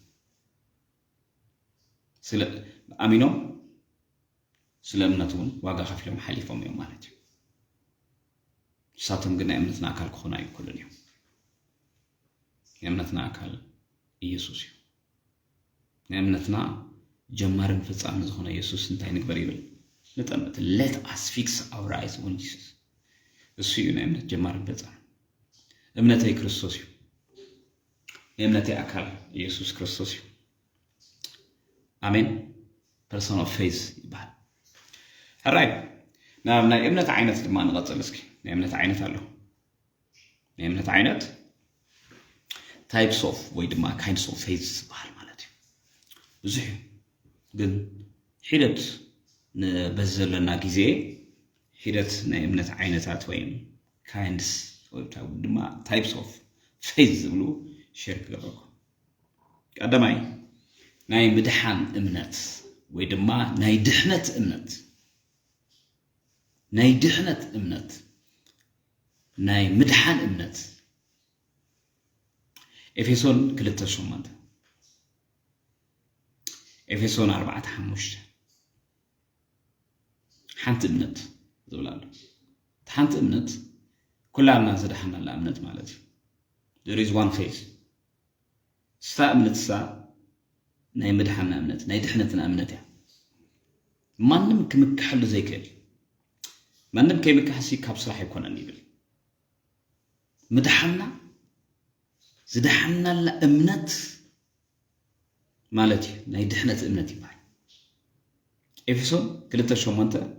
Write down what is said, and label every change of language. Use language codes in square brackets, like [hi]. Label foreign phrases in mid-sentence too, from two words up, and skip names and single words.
[ti] ኣሚኖም ስለ እምነት እውን ዋጋ ከፊሎም ሓሊፎም እዮም ማለት እዩ ንሳቶም ግን ናይ እምነትና አካል ክኾኑ ኣይክእሉን እዮም የእምነትና አካል ኢየሱስ እዩ ናይ እምነትና ጀማርን ፍጻሜ ዝኾነ ኢየሱስ እንታይ ንግበር ይብል ንጠምት [en] let us fix our eyes on Jesus [ti] እሱ እዩ ናይ እምነት ጀማርን ፍጻሜ እምነተይ ክርስቶስ እዩ የእምነተይ አካል ኢየሱስ ክርስቶስ እዩ አሜን [en] person of faith [ti] ይባል ሕራይ ናይ እምነት ዓይነት ድማ ንቐጽል እስኪ ናይ እምነት ዓይነት ኣሎ ናይ እምነት ዓይነት [en] types of [ti] ወይ ድማ [en] kinds of faith [ti] ይባል ማለት እዩ ብዙሕ ግን ሒደት በዘለና ጊዜ ሒደት ናይ እምነት ዓይነታት ወይ kinds ወይ ድማ [en] types of faith [ti] ዝብሉ ሼር ክገብረኩም ቀዳማይ ናይ ምድሓን እምነት ወይ ድማ ናይ ድሕነት እምነት ናይ ድሕነት እምነት ናይ ምድሓን እምነት ኤፌሶን 2:8 ኤፌሶን 4:5 ሓንቲ እምነት ዝብላሉ ሓንቲ እምነት ኩላና ዝድሓናላ እምነት ማለት እዩ [en] there is one faith [ti] ስታ እምነት ሳ ናይ ምድሓና እምነት ናይ ድሕነትና እምነት እያ ማንም ክምክሐሉ ዘይክእል ማንም ከይምክሐሲ ካብ ስራሕ ይኮነን ይብል ምድሓና ዝድሓናላ እምነት ማለት እዩ ናይ ድሕነት እምነት ይባል ኤፌሶን 2:8